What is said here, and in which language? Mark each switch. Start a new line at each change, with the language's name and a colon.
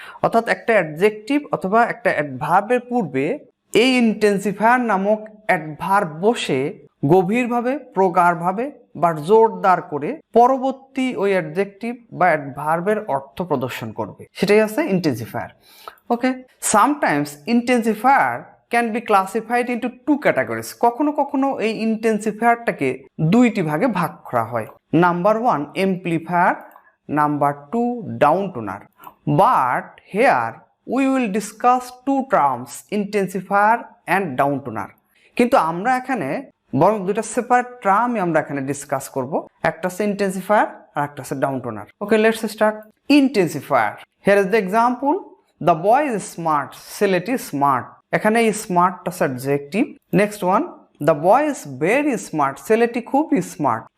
Bangla: অর্থাৎ একটা অ্যাডজেক্টিভ অথবা একটা অ্যাডভার্বের পূর্বে এই ইন্টেন্সিফায়ার নামক অ্যাডভার্ব বসে গভীরভাবে, প্রগাঢ়ভাবে বা জোরদার করে পরবর্তী ওই অ্যাডজেক্টিভ বা অ্যাডভার্বের অর্থ প্রদর্শন করবে, সেটাই আছে intensifier.
English: Okay, sometimes intensifier can be classified into two categories.
Bangla: কখনো কখনো এই ইন্টেন্সিফায়ারটাকে দুইটি ভাগে ভাগ করা হয়।
English: Number 1 amplifier, number 2 downtoner. But here we will discuss two terms, intensifier and downtoner.
Bangla: কিন্তু আমরা এখানে বরং দুটো সেপারেট টার্মই আমরা এখানে ডিসকাস করব। একটা হচ্ছে ইন্টেন্সিফায়ার আর একটা হচ্ছে ডাউনটোনার।
English: Okay, let's start. Intensifier, here is the example, the boy is smart,
Bangla: ছেলেটি স্মার্ট। এখানে এই স্মার্টটা subjective.
English: next one, the boy is very smart,
Bangla: ছেলেটি খুবই স্মার্ট।